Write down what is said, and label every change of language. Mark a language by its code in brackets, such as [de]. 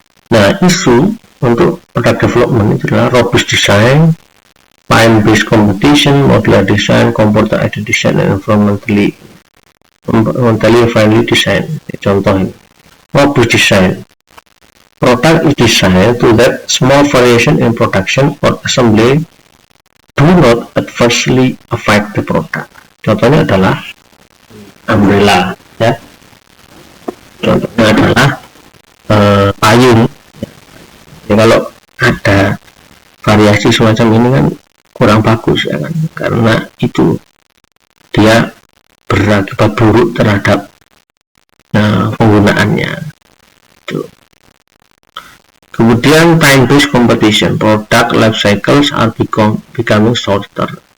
[id] Nah, isu untuk product development itu adalah robust design, time-based competition, modular design, computer aided design, dan environmentally friendly design. Contoh ini, robust design. [en] Product is designed so that small variation in production or assembly do not adversely affect the product. [id] Contohnya adalah umbrella, ya. Contohnya adalah payung. Ya, kalau ada variasi semacam ini kan kurang bagus ya kan, karena itu dia berakibat buruk terhadap penggunaannya. Itu. [en] Kemudian time-based competition, product life cycles are becoming shorter.